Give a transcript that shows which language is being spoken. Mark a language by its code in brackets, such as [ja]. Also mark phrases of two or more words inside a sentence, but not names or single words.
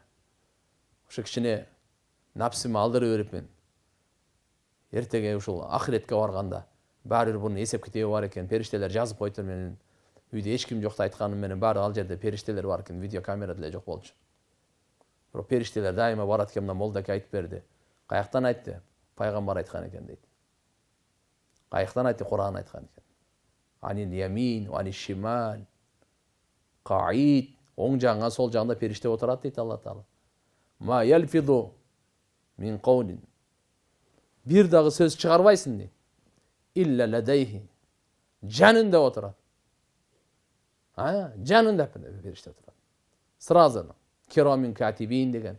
[ky] Ошо кичине напсыма алдырып берип мен эртеге ушул ахиретке барганда баары бир бунун эсеп китеби бар экен. Периштелер жазып коюптур, менин үйдө эч ким жокто айтканым менен баары ал жерде периштелер бар экен. Видео камера деле жок болчу. Бирок периштелер дайыма барат экен, мына молдаке айтып берди. Каяктан айтты? Пайгамбар айткан экен дейт. Каяктан айтты? Кур'ан айткан экен. [ar] عن اليمين، عن الشمال، قعيد, [ky] оң жагыңа, сол жагыңда периште отурат дейт Алла Таала. [ar] ما يلفظ من قول. [ky] Бир дагы сөз чыгарбайсың дейт. [ar] إلا لديه. [ky] Жанында отурат. Жанында периште отурат. Сразу [ar] كراما كاتبين [ky] деген.